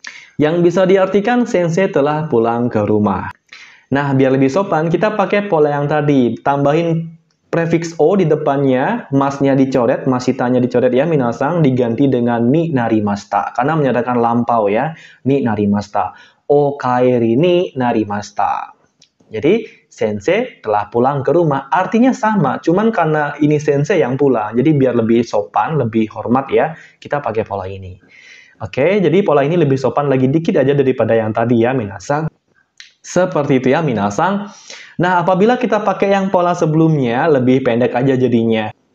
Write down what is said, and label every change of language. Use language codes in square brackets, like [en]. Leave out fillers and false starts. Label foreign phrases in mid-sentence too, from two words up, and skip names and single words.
[id] Yang bisa diartikan sensei telah pulang ke rumah. Nah, biar lebih sopan, kita pakai pola yang tadi. Tambahin prefix o di depannya, masnya dicoret, masitanya dicoret ya, minasang, diganti dengan [ja] になりました. [id] Karena menyatakan lampau ya, [ja] になりました. お帰りになりました. [id] Jadi, sensei telah pulang ke rumah. Artinya sama, cuman karena ini sensei yang pulang. Jadi, biar lebih sopan, lebih hormat ya, kita pakai pola ini. Oke, jadi pola ini lebih sopan lagi dikit aja daripada yang tadi ya, minasang. Seperti itu ya, minasang. Nah, apabila kita pakai yang pola sebelumnya, lebih pendek aja jadinya.